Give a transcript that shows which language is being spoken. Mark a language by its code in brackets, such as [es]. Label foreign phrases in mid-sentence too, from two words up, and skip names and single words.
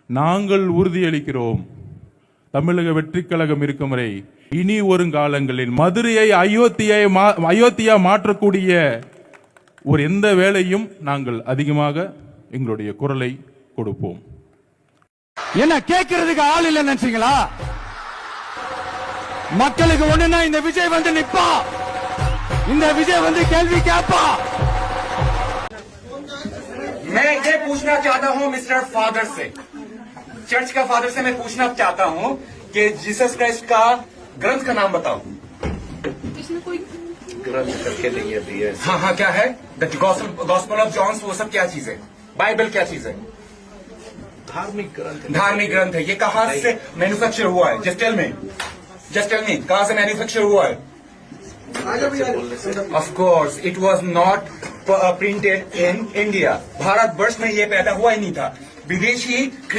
[ta] நாங்கள் உறுதியளிக்கிறோம், தமிழக வெற்றி கழகம் இருக்கும் வரை இனி வருங்காலங்களில் மதுரையை அயோத்தியா மாற்றக்கூடிய ஒரு எந்த வேலையும் நாங்கள் அதிகமாக எங்களுடைய குரலை கொடுப்போம். என்ன கேட்கறதுக்கு ஆள் இல்ல நினைச்சீங்களா? மக்களுக்கு ஒண்ணுன்னா இந்த விஜய் வந்து நிப்பா, இந்த விஜய் வந்து கேள்வி கேட்பா. [hi] मैं ये पूछना चाहता हूँ मिस्टर फादर से, चर्च का फादर से मैं पूछना चाहता हूँ कि जीसस क्राइस्ट का ग्रंथ का नाम बताओ। इसमें कोई ग्रंथ करके नहीं है। हाँ हाँ, क्या है? द गॉस्पेल ऑफ जॉन्स, वो सब क्या चीज है? बाइबल क्या चीज है? धार्मिक ग्रंथ है। ये कहाँ से मैन्युफैक्चर हुआ है? [en] just tell me, [hi] कहाँ से मैन्युफैक्चर हुआ है? [en] Of course, it was not printed in India. [hi] भारतवर्ष में ये पैदा हुआ ही नहीं था। विदेशी